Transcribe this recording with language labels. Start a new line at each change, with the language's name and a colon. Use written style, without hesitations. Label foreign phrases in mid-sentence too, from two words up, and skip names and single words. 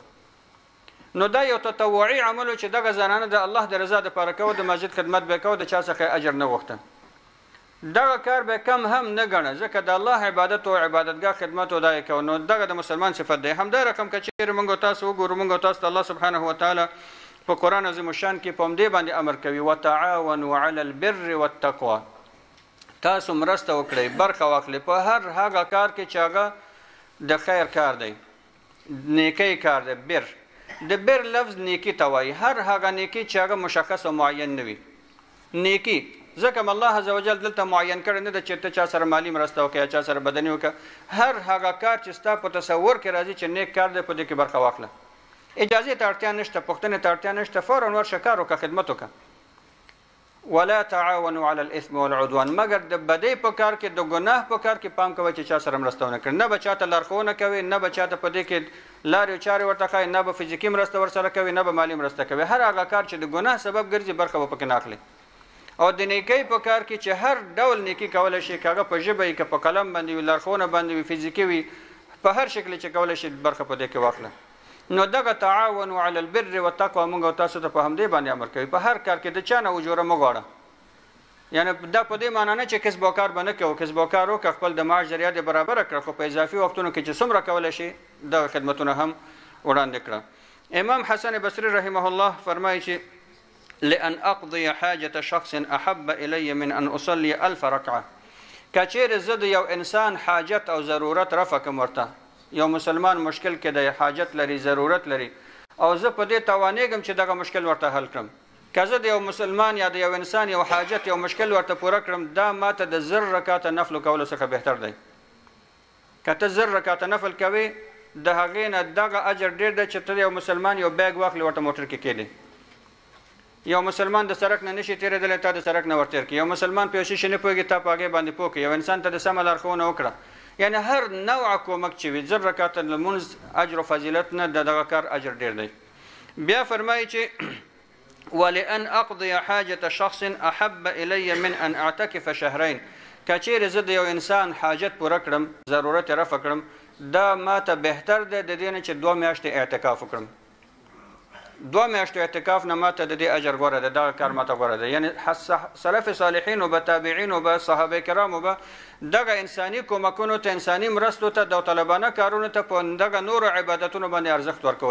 Pashto: نو دا یو تطوعي عمل و چې دغه زنانه د الله د رضا دپاره کوه، د مسجد خدمت به یې کوه، د چا څخه اجر نه غوښته. دغه کار به کم هم نه ګڼه ځکه د الله عبادت او عبادتګاه خدمت او دا یې کوه. نو دغه د مسلمان صفت دی. همدا رقم که چېرې موږ تاسو وګورو، موږ تاسو ته
Arabic: الله سبحانه وتعالی
Pashto: په قرآن عظیم الشان کې په همدې باندې امر کوي
Arabic: وتعاونوا علی البر والتقوى،
Pashto: تاسو مرسته وکړئ، برخه واخلئ په هر هغه کار کې چې هغه د خیر کار دی، نیکی کار دی. بر د بر لفظ نیکی ته وایي، هر هغه نیکی چې هغه مشخص او معین نه وي. نیکی ځکه
Arabic: الله عز وجل
Pashto: دلته معین کړی نه ده چې ته چا سره مالی مرسته وکړې یا چا سره بدني وکړه. هر هغه کار چې ستا په تصور کې راځي چې نیک کار دی، په دې کې برخه واخله. اجازې ته اړتیا نشته، پوښتنې ته اړتیا نشته، فوراً ورشه کار وکړه، خدمت وکړه.
Arabic: ولا تعاونوا على الاثم والعدوان،
Pashto: مگر د بدۍ په کار کې د ګناه په کار کې پام کوئ چې چا سره مرسته ونه کړي. نه به چاته لارښوونه کوئ، نه به چاته په دې کې لارې چارې ورته ښایي، نه به فزیکي مرسته ورسره کوئ، نه به مالي مرسته کوئ. هر هغه کار چې د ګناه سبب ګرځي برخه به پکې نه اخلئ. او د نیکۍ په کار کې چې هر ډول نیکي کولی شي، که هغه په ژبه وي، که په قلم باندې وي، لارښوونه باندې وي، فزیکي وي، په هر شکل چې کولی شي برخه په دې کې واخله. نو دغه
Arabic: تعاونوا علی البر والتقوى
Pashto: موږ او تاسو ته په همدې باندې امر کوي. په هر کار کې د چا نه اجوره مه غواړه. یعنی دا په دې معنا نه چې کسب او کار به نه کوو، کسب او کار وکړه، خپل د معاش ذریعه دې برابره کړه، خو په اضافي وختونو کې چې څومره کولی شي دغه خدمتونه هم وړاندې کړه.
Arabic: امام حسن بصري رحمه الله
Pashto: فرمایي چې
Arabic: لأن أقضي حاجة شخص أحب إلي من أن أصلي 1000 ركعة.
Pashto: کچېرې زه د یو انسان حاجت او ضرورت رفع کړم ورته، یو مسلمان مشکل کې د حاجت لري، ضرورت لري، او زه په دې توانېږم چې دغه مشکل ورته حل کړم. که زه د یو مسلمان یا د یو انسان یو حاجت یو مشکل ورته پوره کړم، دا ماته د 1000 رکعاته نفل کولو څخه بهتر دی. که ته 1000 رکعاته نفل کوې، د هغې نه دغه اجر ډېر دی چې ته د یو مسلمان یو بیګ واخلې ورته موټر کې کېدې. یو مسلمان د سړک نه نشي تېرېدلی، تا د سړک نه ورتېر کړي. یو مسلمان په یو شي نه پوهېږي، تا په هغې باندې پوه کړي. یو انسان ته د سمه لارښوونه وکړه. یعنی هر نوعه کومک چې وي، 1000 رکعاته لمونځ اجر او فضیلت نه د دغه کار اجر ډېر دی. بیا فرمایي چې
Arabic: ولأن أقضي حاجة شخص أحب إلي من أن أعتكف شهرين.
Pashto: کچېرې زه د یو انسان حاجت پوره کړم، ضرورت یې رفع کړم، دا ماته بهتر دی د دې نه چې 2 میاشتې اعتکاف وکړم. 2 میاشتو اعتکاف نه ماته د دې اجر غوره دی، دغه کار ماته غوره دی. یعنی سلف صالحین او به تابعین او به صحابه کرامو به دغه انساني کومکونو ته، انساني مرستو ته، داوطلبانه کارونو ته په دغه نورو عبادتونو باندې ارزښت ورکوه.